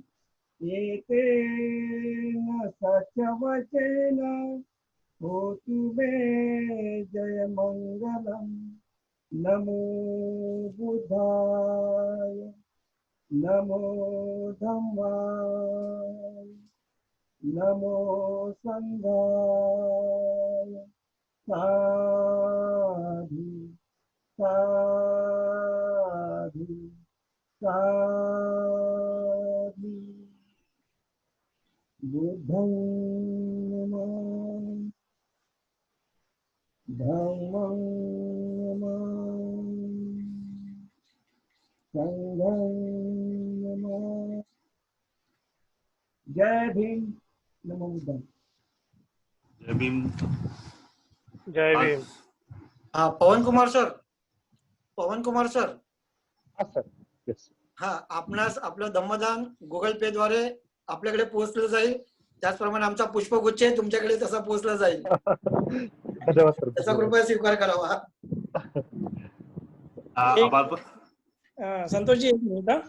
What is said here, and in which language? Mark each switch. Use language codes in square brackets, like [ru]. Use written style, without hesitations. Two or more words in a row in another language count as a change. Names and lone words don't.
[pi] एतेन सत्यवचेन होतु मे जयमङ्गलम् नमो बुद्धाय नमो धम्माय नमो संघाय साधु साधु साधु बुद्धं नमामि धम्मं नमामि संघं नमामि [mr] जय भीम [pi] नमो बुद्धाय. [mr] जय भीम. जय भीम. हा पवन कुमार सर हा सर. येस. हा आपणास आपलं धम्मदान गुगल पे द्वारे आपल्याकडे पोहोचलं जाईल. त्याचप्रमाणे आमचा पुष्पगुच्छ तुमच्याकडे तसा पोहोचला जाईल. धन्यवाद सर. त्याचा कृपया स्वीकार करावा. संतोषजी एक मिनिट.